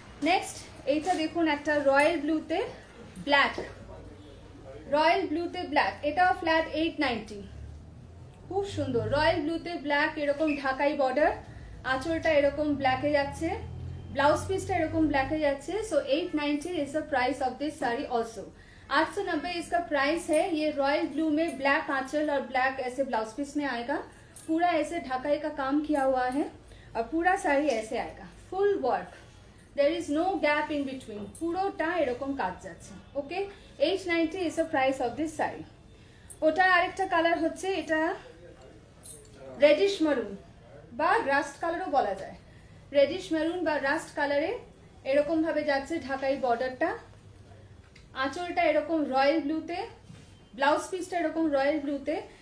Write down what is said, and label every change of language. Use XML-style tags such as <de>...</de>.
<bn>Next এইটা দেখুন, একটা রয়্যাল ব্লুতে ব্ল্যাক, রয়্যাল ব্লুতে ব্ল্যাক, এটাও ফ্ল্যাট 890। খুব সুন্দর রয়্যাল ব্লুতে ব্ল্যাক, এরকম ঢাকাই বর্ডার, আঁচলটা এরকম ব্ল্যাকে যাচ্ছে, ब्लाउज पीसটা এরকম ব্ল্যাকে যাচ্ছে।</bn> <en>So 890 is the price of this sari also.</en> <hi>890 इसका प्राइस है। ये रॉयल ब्लू में ब्लैक आंचल और ब्लैक ऐसे ब्लाउज पीस में आएगा, पूरा ऐसे ढकाई का काम किया हुआ है और पूरा साड़ी ऐसे आएगा, full work,</hi> <en>there is no gap in between,</en> <bn>পুরোটা এরকম কাজ যাচ্ছে।</bn> <en>Okay, 890 is the price of this sari.</en> <bn>ওটা আরেকটা কালার হচ্ছে, এটা রেডিশ মেরুন বা রাস্ট কালারও বলা যায়, রেডিশ মেরুন বা রাস্ট কালারে এরকম ভাবে যাচ্ছে ঢাকাই বর্ডারটা, আঁচলটা এরকম রয়্যাল ব্লুতে, ব্লাউজ পিসটা এরকম রয়্যাল ব্লুতে।</bn>